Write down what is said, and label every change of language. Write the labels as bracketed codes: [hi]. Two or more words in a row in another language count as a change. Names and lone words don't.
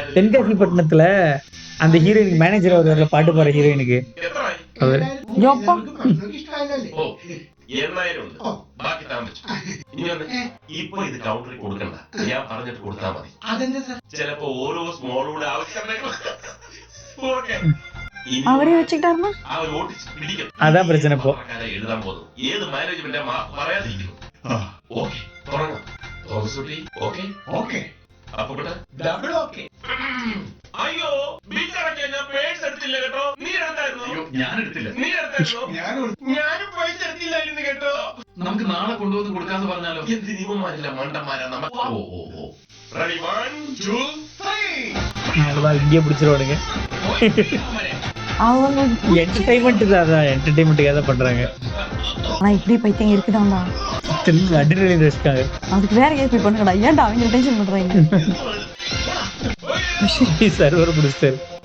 [ta] தென்காசி பட்டணத்துல அந்த ஹீரோயின் மேனேஜர் அவர் பாட்டு பாடுற ஹீரோயினுக்கு [ml] എത്രയായി? [ta] அவரு யோப்பா. [ml] ഓ, 7000 ഉണ്ട്. ബാക്കി താൻ വെച്ചു. ഇനി വന്ന് ഇപ്പൊ ഇത് കൗണ്ടറിൽ കൊടുക്കണ്ട, ഞാൻ പറഞ്ഞിട്ട് കൊടുത്താൽ മതി. അതെന്താ സാർ ചിലപ്പോ ഓരോ സ്മോളൂടെ ആവശ്യം [ta] அவரே வச்சுக்கிட்டாருன்னா [ml] അവർ ഓടിച്ച് പിടിക്കും. അതാ പ്രശ്നം ഇപ്പൊ. എഴുതാൻ പോകുന്നു. ഏത് മാനേജ്മെന്റ് പറയാതിരിക്കുന്നു. ഓക്കെ, തുടങ്ങാം. ഓക്കെ ഓക്കെ അപ്പൊ ഇവിടെ ഡബിൾ ഓക്കെ അയ്യോ, ബില്ലടക്കാൻ ഞാൻ പേഴ്സ് എടുത്തില്ല കേട്ടോ. നീ എടുത്തായിരുന്നു? ഞാൻ എടുത്തില്ല. നീ എടുത്തായിരുന്നു? ഞാനും ഞാനും പൈസ എടുത്തില്ലായിരുന്നു കേട്ടോ. നമുക്ക് നാളെ കൊണ്ടുവന്ന് കൊടുക്കാന്ന് പറഞ്ഞാലോ? എന്ത് നിയമമാരില്ല, മണ്ടന്മാരാ നമ്മൾ. ഓ ഓ ഓ റെഡി, 1 2 3. [ta] அவ்வளவுதான், இங்கே பிடிச்சிருவானுங்க. அவங்க என்டர்டைன்மெண்ட் தான், அதான் என்டர்டைன்மெண்ட்டுக்காக தான் பண்றாங்க. ஆனா இப்படி பைத்தியம் இருக்குதான்டா. அட்ரினலின் ரஷ்க்காக. அதுக்கு வேற ஏதாவது போய் பண்ணுங்கடா. ஏன்டா அவங்க டென்ஷன் பண்றாங்க? சர்வர் பிடிச்சாரு.